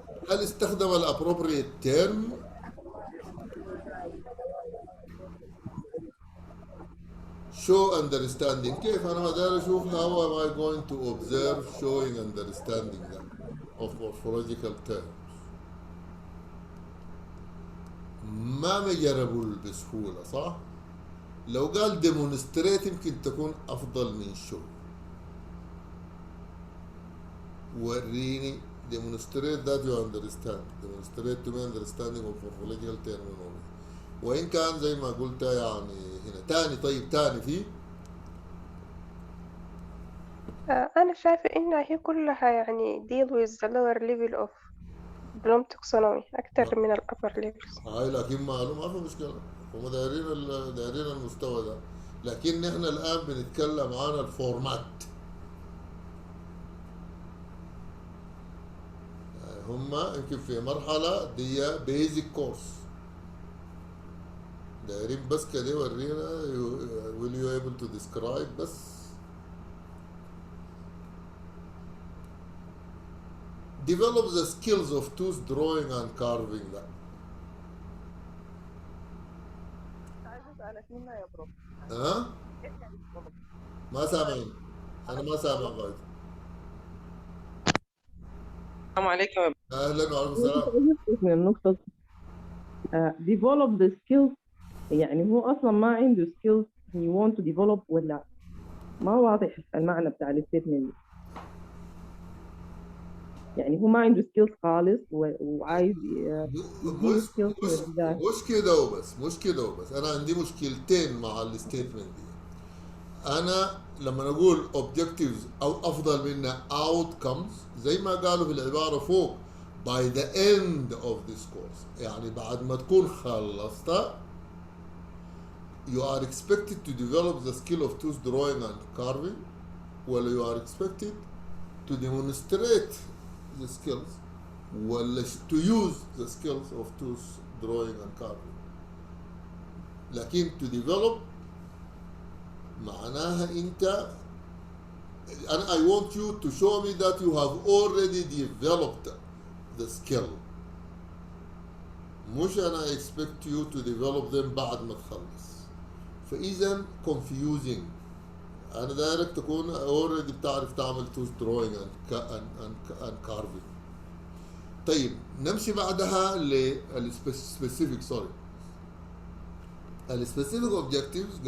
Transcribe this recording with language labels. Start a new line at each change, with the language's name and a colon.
Arabic: هل استخدم الابروبريت تيرم؟
English: show understanding.
Arabic: كيف انا ما داير اشوف
English: how am I going to observe showing understanding ده of morphological terms.
Arabic: ما مجربوا بسهولة صح؟ لو قال demonstrate يمكن تكون افضل من show.
English: وريني demonstrate that you understand. demonstrate to me understanding of morphological terminology.
Arabic: وإن كان زي ما قلت يعني هنا تاني. طيب تاني في أنا شايفة إنها هي كلها يعني
English: deal with the lower level of bloom taxonomy أكتر من ال upper levels.
Arabic: هاي لكن ما في مشكلة. هم دايرين المستوى ده، لكن نحن الآن بنتكلم عن الفورمات. يعني هم يمكن في مرحلة دي بيزك كورس دايرين بس كده يورينا
English: will you able to describe
Arabic: بس.
English: develop the skills of tooth drawing and carving.
Arabic: لا ها ما سامعين. انا ما سامع غاية. السلام عليكم. اهلا وعليكم السلام. من النقطة develop the skills، يعني هو أصلا ما عنده skills
English: he want to develop
Arabic: ولا ما واضح المعنى بتاع الستيتمنت. يعني هو ما عنده skills خالص وعايز يديه skills من البداية. مش كده وبس. انا عندي مشكلتين مع الستيتمنت دي.
English: انا لما نقول objectives او افضل منها outcomes زي ما قالوا في العباره فوق by the end of this course،
Arabic: يعني بعد ما تكون خلصت
English: you are expected to develop the skill of tooth drawing and carving، ولا you are expected to demonstrate the skills، ولا to use the skills of tooth drawing and carving. لكن to develop
Arabic: معناها انت
English: and I want you to show me that you have already developed the skill، مش انا expect you to develop them
Arabic: بعد ما تخلص. فاذا confusing. انا دايرك تكون already بتعرف تعمل
English: tooth drawing and carving.
Arabic: طيب نمشي بعدها للspecific السبيسيفيك objectives.